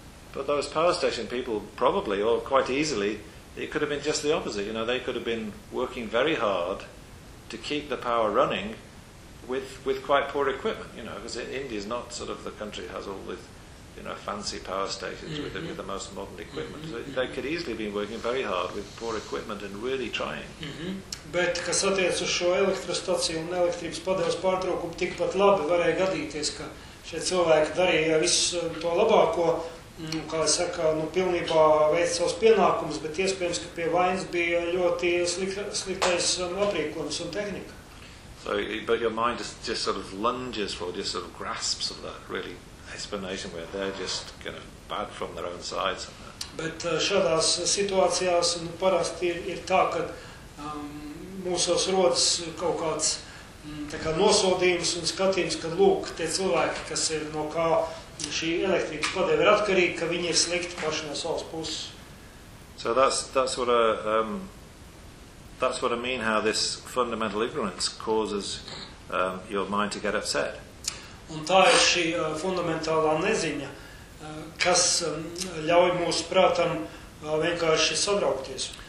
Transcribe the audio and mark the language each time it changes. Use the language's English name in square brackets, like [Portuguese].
[English] But those power station people probably, or quite easily, it could have been just the opposite. You know, they could have been working very hard to keep the power running with quite poor equipment, you know, because India is not sort of the country has all this, you know, fancy power stations mm-hmm. with the most modern equipment. Mm-hmm. So they could easily be working very hard with poor equipment and really trying. Mm-hmm. [Latvian] Bet, kas attiec uz šo elektrostaciju un elektrības padeves pārtraukumu, tikpat labi varēja gadīties, ka šie cilvēki darīja visu to labāko, nu, kā es saku, nu, pilnībā veica savus pienākumus, bet iespējams, ka pie vainas bija ļoti sliktais aprīkojums un tehnika. [English] So, but your mind just sort of lunges for, just sort of grasps of that, really. Explanation where they're just kind of bad from their own sides. [Latvian] Bet šādās situācijās nu, parasti ir tā, ka mūsos rodas kaut kāds tā kā nosodījums un skatījums, ka lūk, tie cilvēki, kas ir no kā šī elektrības padeve ir atkarīgi, ka viņi ir slikti paši no savas puses. [English] So that's what I mean how this fundamental ignorance causes your mind to get upset. [Latvian] Un tā ir šī fundamentālā neziņa, kas ļauj mūsu prātam vienkārši sadraukties.